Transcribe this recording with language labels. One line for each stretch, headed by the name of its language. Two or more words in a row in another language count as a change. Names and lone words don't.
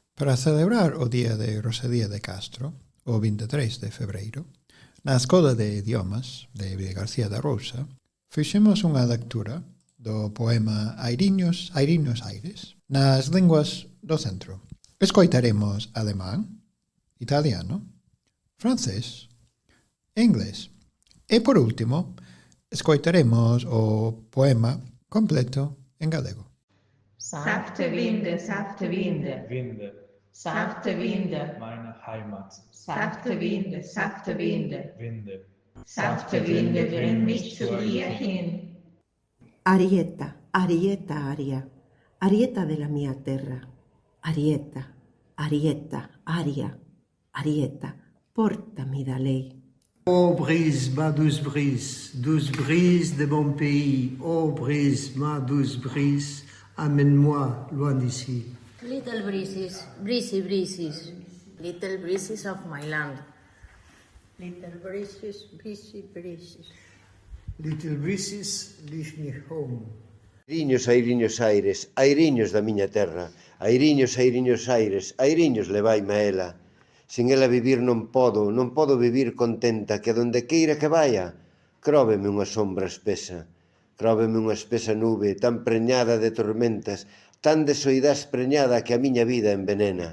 Galician: Para celebrar o día de Rosalía de Castro, o 23 de febreiro, na Escola de Idiomas de Vilagarcía da Rousa, fixemos unha lectura do poema Airiños, Airiños Aires, nas linguas do centro. Escoitaremos alemán, italiano, francés e inglés. E, por último, escoitaremos o poema completo en galego.
German: Sanfte Winde, sanfte Winde, Winde, sanfte Winde, meine Heimat. sanfte Winde, sanfte Winde, Winde, sanfte Winde, bring mich zu dir hin.
Italian: Arieta, Arieta, Aria, Arieta de la mia terra. Arieta, Arieta, Aria, Arieta, portami da lei.
French: Ô brise, ma douce brise de mon pays. Ô brise, ma douce brise, amène-moi loin d'ici.
English: Little breezes, breezy breezes, little breezes of my land. Little breezes, breezy breezes. Little breezes, leave me home.
Galician: Airiños, airiños aires, airiños da miña terra, airiños, airiños aires, airiños levaime a ela. Sin ela vivir non podo vivir contenta, que donde queira que vaya, cróveme unha sombra espesa, cróveme unha espesa nube tan preñada de tormentas, tan desoidás preñada que a miña vida envenena.